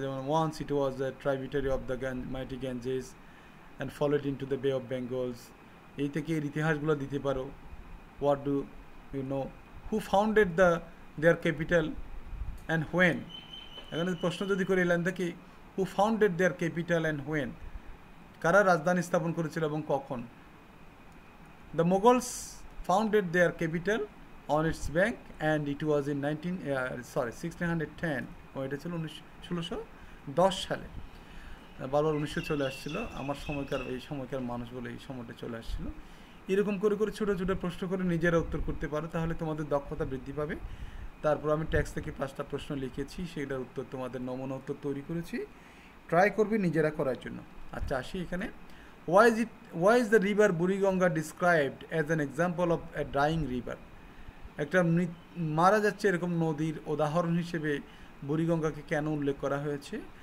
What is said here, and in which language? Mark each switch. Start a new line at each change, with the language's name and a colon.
English: যেমন once it was the tributary of the mighty Ganges and followed into the bay of Bengals.
Bangla: এই থেকে এর ইতিহাসগুলো দিতে পারো। What do you know?
English: Who founded their capital and when?
Bangla: এখানে প্রশ্ন যদি করে এলেন দেখি who founded there capital and when, কারা রাজধানী স্থাপন করেছিল এবং কখন?
English: The Mughals founded their capital on its bank and it was in 1610 ও এটা ছিল 1610 সালে।
Bangla: বারবার 1900 চলে আসছিল, আমার সময়কার এই সময়কার মানুষ বলে এই সময়টা চলে আসছিল। এরকম করে করে ছোটো ছোটো প্রশ্ন করে নিজেরা উত্তর করতে পারো, তাহলে তোমাদের দক্ষতা বৃদ্ধি পাবে। তারপর আমি টেক্সট থেকে 5টা প্রশ্ন লিখেছি, সেটার উত্তর তোমাদের নমুনা উত্তর তৈরি করেছি, ট্রাই করবে নিজেরা করার জন্য।
English: আচ্ছা আসি এখানে, why is the river Buriganga described as an example of a dying river?
Bangla: একটা মারা যাচ্ছে এরকম নদীর উদাহরণ হিসেবে বুড়িগঙ্গাকে কেন উল্লেখ করা হয়েছে?